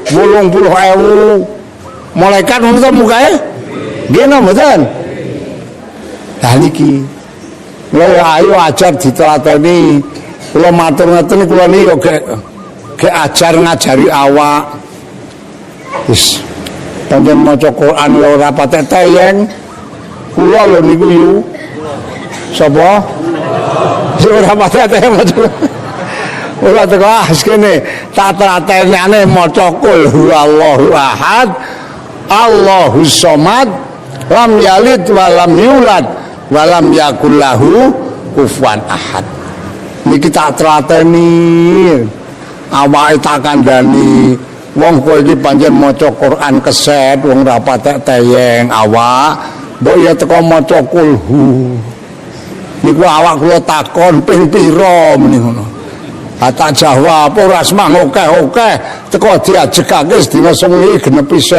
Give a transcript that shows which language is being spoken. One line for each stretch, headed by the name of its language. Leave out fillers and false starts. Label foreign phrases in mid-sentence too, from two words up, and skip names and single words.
Javanese: 80.000 malaikat ngoten mukae nggih napa mboten lah niki ayo ajar ditelateni kula matur ngeten kula niki ge ajar ngajari awak wis pancen maca Quran ora patek teyeng kula lho niku yu sapa ora patek teyeng maca ora teko kene tak telatenane
Arabic: maca قل هو الله أحد الله الصمد لم يلد ولم يولد ولم يكن له كفوا
Javanese: ahad niki tak telateni awake tak kandhani wong kowe iki pancen maca Quran keset wong ora patek teyeng awak mbok ya teko maca kulhu niku awak kula takon ping pira meni ngono tak jawab ora semang akeh teko diajekake sedina sewengi genepi